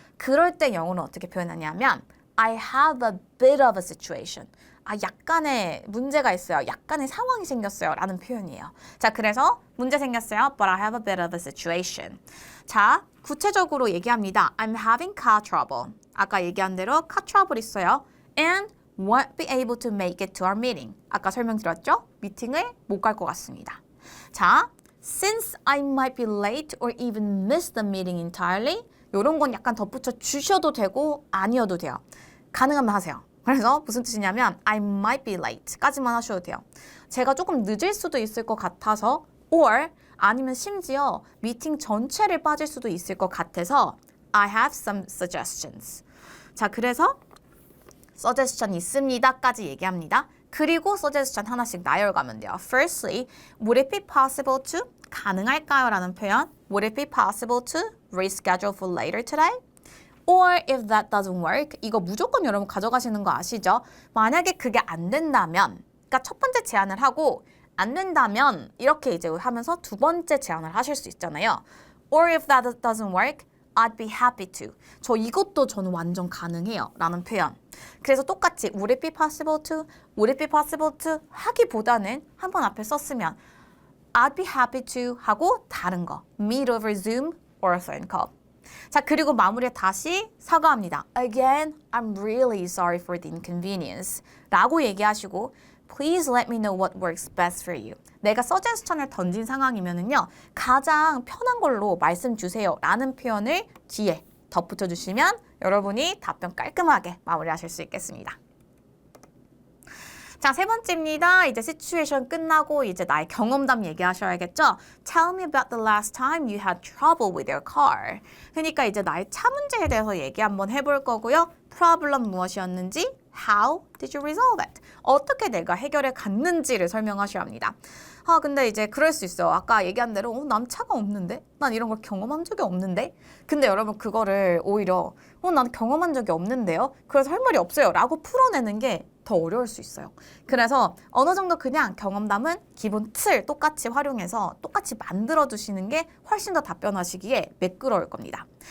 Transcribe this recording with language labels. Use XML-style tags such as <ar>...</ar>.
<ko>그럴 때 영어로 어떻게 표현하냐면</ko> <en>I have a bit of a situation.</en> <ko>약간의 문제가 있어요. 약간의 상황이 생겼어요. 라는 표현이에요. 자, 그래서 문제 생겼어요.</ko> <en>But I have a bit of a situation.</en> <ko>자, 구체적으로 얘기합니다.</ko> <en>I'm having car trouble.</en> <ko>아까 얘기한 대로 car trouble 있어요.</ko> <en>And won't be able to make it to our meeting.</en> <ko>아까 설명드렸죠? 미팅을 못 갈 것 같습니다.</ko> <en>자, since I might be late or even miss the meeting entirely.</en> <ko>이런 건 약간 덧붙여 주셔도 되고 아니어도 돼요. 가능하면 하세요. 그래서 무슨 뜻이냐면</ko> <en>I might be late</en> <ko>까지만 하셔도 돼요. 제가 조금 늦을 수도 있을 것 같아서 or 아니면 심지어 미팅 전체를 빠질 수도 있을 것 같아서</ko> <en>I have some suggestions.</en> <ko>자, 그래서 suggestion 있습니다까지 얘기합니다. 그리고 suggestion 하나씩 나열가면 돼요.</ko> <en>Firstly, would it be possible to</en> <ko>가능할까요? 라는 표현.</ko> <en>Would it be possible to reschedule for later today? Or if that doesn't work,</en> <ko>이거 무조건 여러분 가져가시는 거 아시죠? 만약에 그게 안 된다면, 그러니까 첫 번째 제안을 하고 안 된다면 이렇게 이제 하면서 두 번째 제안을 하실 수 있잖아요.</ko> <en>Or if that doesn't work, I'd be happy to.</en> <ko>저 이것도 저는 완전 가능해요. 라는 표현. 그래서 똑같이</ko> <en>would it be possible to,</en> <ko>would it be possible to 하기보다는 한 번 앞에 썼으면</ko> <en>I'd be happy to</en> <ko>하고 다른 거</ko> <en>meet over Zoom or a phone call.</en> <ko>자, 그리고 마무리에 다시 사과합니다.</ko> <en>Again, I'm really sorry for the inconvenience.</en> <ko>라고 얘기하시고</ko> <en>Please let me know what works best for you.</en> <ko>내가 서제스천을 던진 상황이면은요. 가장 편한 걸로 말씀 주세요. 라는 표현을 뒤에 덧붙여 주시면 여러분이 답변 깔끔하게 마무리하실 수 있겠습니다. 자, 세 번째입니다. 이제 시츄에이션 끝나고 이제 나의 경험담 얘기하셔야겠죠?</ko> <en>Tell me about the last time you had trouble with your car.</en> <ko>그러니까 이제 나의 차 문제에 대해서 얘기 한번 해볼 거고요.</ko> <en>Problem</en> <ko>무엇이었는지,</ko> <en>how did you resolve it?</en> <ko>어떻게 내가 해결해 갔는지를 설명하셔야 합니다. 근데 이제 그럴 수 있어요. 아까 얘기한 대로 난 차가 없는데? 난 이런 걸 경험한 적이 없는데? 근데 여러분 그거를 오히려 난 경험한 적이 없는데요? 그래서 할 말이 없어요. 라고 풀어내는 게 더 어려울 수 있어요. 그래서 어느 정도 그냥 경험담은 기본 틀 똑같이 활용해서 똑같이 만들어 두시는 게 훨씬 더 답변하시기에 매끄러울 겁니다.</ko>